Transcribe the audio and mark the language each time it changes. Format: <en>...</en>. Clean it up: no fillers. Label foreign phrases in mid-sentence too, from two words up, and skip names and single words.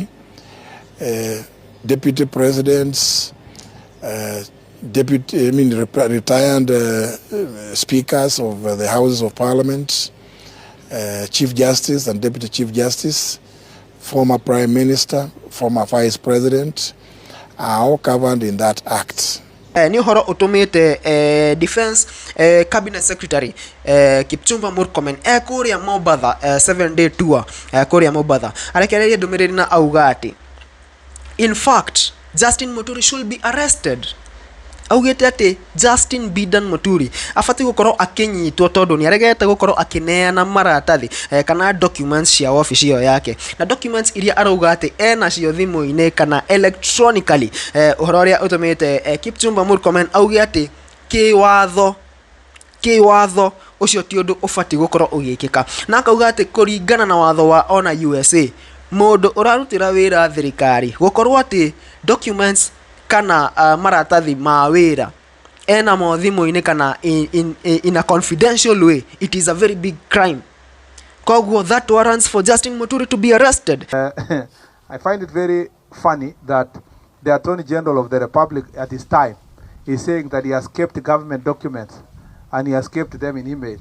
<en>Deputy presidents, retired speakers of the Houses of Parliament, Chief Justice and Deputy Chief Justice, former Prime Minister, former Vice President, are all covered in that act.</en> <ki>Ni horo utumite</ki> <en>Defense Cabinet Secretary</en> <ki>Kipchumba Murkomen kuria Mombasa</ki> <en>7-day tour</en> <ki>kuria Mombasa arekereria ndumiriri na auga ati</ki> <en>in fact Justin Muturi should be arrested.</en> <ki>Augete ati Justin Bidan Muturi afati gukoro akinyitwo tondu ni aregete gukoro akineana maratathi kana documents cia office iyo yake, na documents iria arauga ati ena cio thimu-ine kana electronically. Uhoro uria utumite Kipchumba Murkomen auge ati kiwatho ucio ti undu ufati gukoro ugikika, na akauga ati kuringana na watho wa ona USA mundu urarutira wira thirikari gukorwo ati documents kana maratathi ma wira ena mo thimu-ine kana</ki> <en>in a confidential way, it is a very big crime. Kogwo that warrants for Justin Muturi to be arrested. I find it very funny that the Attorney General of the Republic at this time is saying that he has kept government documents and he has kept them in email.</en>